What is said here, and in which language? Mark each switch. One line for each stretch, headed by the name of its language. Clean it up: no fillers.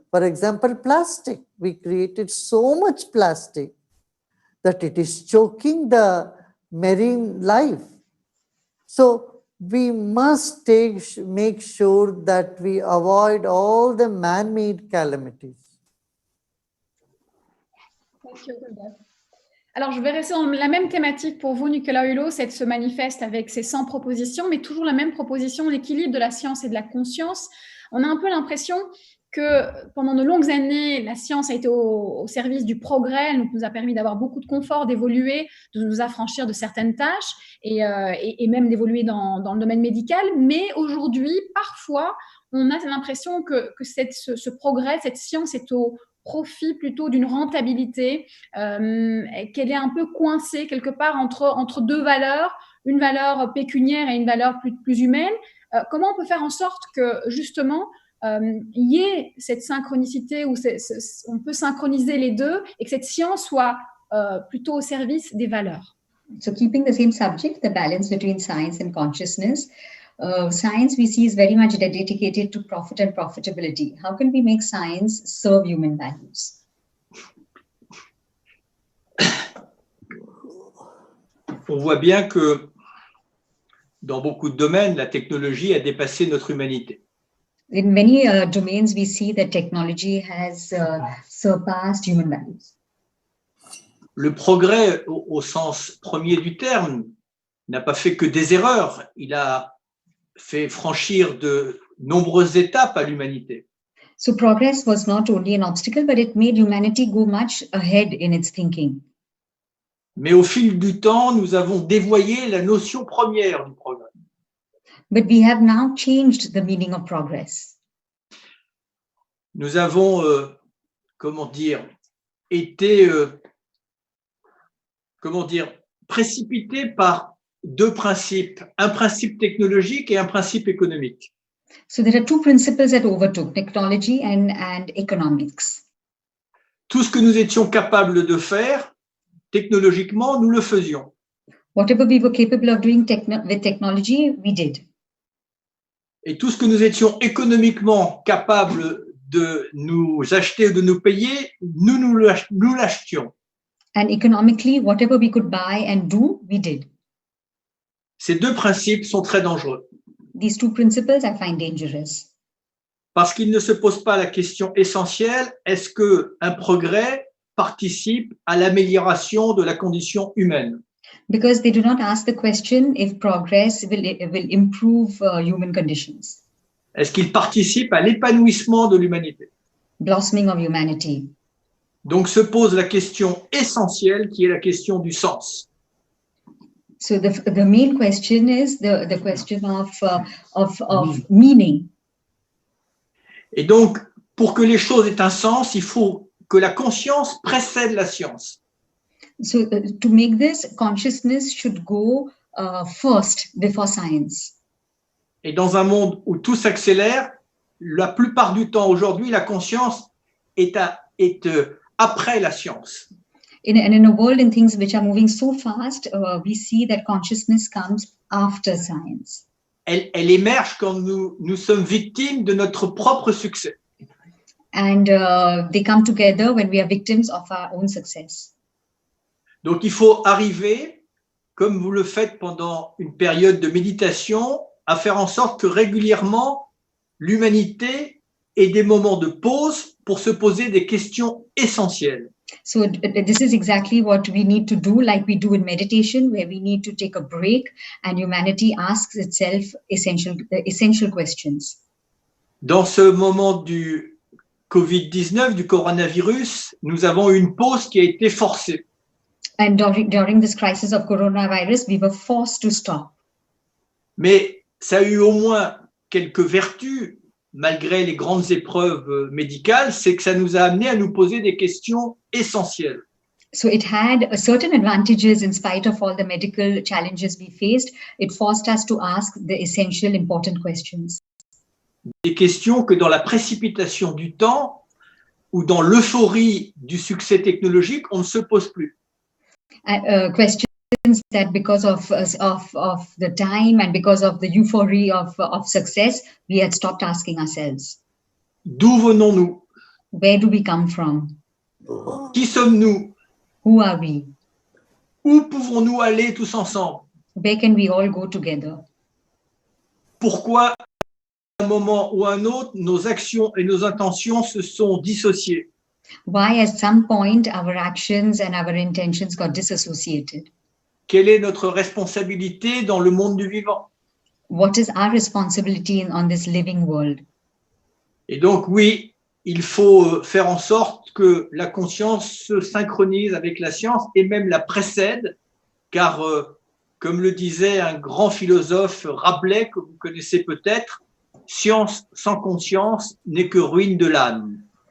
English: For example, plastic. We created so much plastic that it is choking the marine life. So we must make sure that we avoid all the man-made calamities.
French: Alors, je vais rester dans la même thématique pour vous, Nicolas Hulot, c'est ce manifeste avec ses 100 propositions, mais toujours la même proposition, l'équilibre de la science et de la conscience. On a un peu l'impression que pendant de longues années, la science a été au service du progrès, elle nous a permis d'avoir beaucoup de confort, d'évoluer, de nous affranchir de certaines tâches et même d'évoluer dans le domaine médical. Mais aujourd'hui, parfois, on a l'impression que ce progrès, cette science est au profit plutôt d'une rentabilité, qu'elle est un peu coincée quelque part entre deux valeurs, une valeur pécuniaire et une valeur plus humaine. Comment on peut faire en sorte que justement il y ait cette synchronicité où on peut synchroniser les deux et que cette science soit plutôt au service des valeurs?
English: So keeping the same subject, the balance between science and consciousness. Science we see is very much dedicated to profit and profitability. How can we make science serve human values?
French: On voit bien que dans beaucoup de domaines, la technologie a dépassé notre humanité.
English: In many domains, we see that technology has surpassed human values.
French: Le progrès, au sens premier du terme, n'a pas fait que des erreurs. Il a fait franchir de nombreuses étapes à l'humanité.
English: So progress was not only an obstacle, but it made humanity go much ahead in its thinking.
French: Mais au fil du temps, nous avons dévoyé la notion première du progrès.
English: But we have now changed the meaning of progress.
French: Nous avons, été, précipités par deux principes, un principe technologique et un principe économique.
English: So there are two principles that overtook, technology and economics.
French: Tout ce que nous étions capables de faire, technologiquement, nous le faisions.
English: Whatever we were capable of doing with technology, we did.
French: Et tout ce que nous étions économiquement capables de nous acheter ou de nous payer, nous l'achetions.
English: And economically, whatever we could buy and do, we did.
French: Ces deux principes sont très dangereux.
English: These two principles I find dangerous.
French: Parce qu'ils ne se posent pas la question essentielle, est-ce qu'un progrès participe à l'amélioration de la condition humaine?
English: Because they do not ask the question if progress will improve human conditions.
French: Est-ce qu'il participe à l'épanouissement de l'humanité?
English: Blossoming of humanity.
French: Donc se pose la question essentielle qui est la question du sens.
English: So the main question is the question of meaning.
French: Et donc, pour que les choses aient un sens, il faut que la conscience précède la science.
English: So to make this, consciousness should go first before science.
French: Et dans un monde où tout s'accélère, la plupart du temps aujourd'hui, la conscience est après la science.
English: In a world in things which are moving so fast, we see that consciousness comes after science.
French: Elle émerge quand nous sommes victimes de notre propre succès.
English: And they come together when we are victims of our own success.
French: Donc il faut arriver comme vous le faites pendant une période de méditation, à faire en sorte que régulièrement, l'humanité ait des moments de pause pour se poser des questions essentielles.
English: So this is exactly what we need to do, like we do in meditation, where we need to take a break and humanity asks itself essential questions.
French: Dans ce moment du Covid-19, du coronavirus, nous avons une pause qui a été forcée.
English: And during this crisis of coronavirus, we were forced to stop.
French: Mais ça a eu au moins quelques vertus, malgré les grandes épreuves médicales, c'est que ça nous a amené à nous poser des questions essentielles.
English: So it had certain advantages in spite of all the medical challenges we faced. It forced us to ask the essential, important questions.
French: Des questions que dans la précipitation du temps ou dans l'euphorie du succès technologique, on ne se pose plus.
English: Questions that because of the time and because of the euphoria of success, we had stopped asking ourselves.
French: D'où venons-nous?
English: Where do we come from?
French: Qui sommes-nous?
English: Who are we?
French: Où pouvons-nous aller tous ensemble?
English: Where can we all go together?
French: Pourquoi, à un moment ou à un autre, nos actions et nos intentions se sont dissociées?
English: Why, at some point, our actions and our intentions got disassociated?
French: Quelle est notre responsabilité dans le monde du vivant?
English: What is our responsibility on this living world?
French: Et donc, oui, il faut faire en sorte que la conscience se synchronise avec la science et même la précède, car, comme le disait un grand philosophe Rabelais, que vous connaissez peut-être, science sans conscience n'est que ruine de l'âme.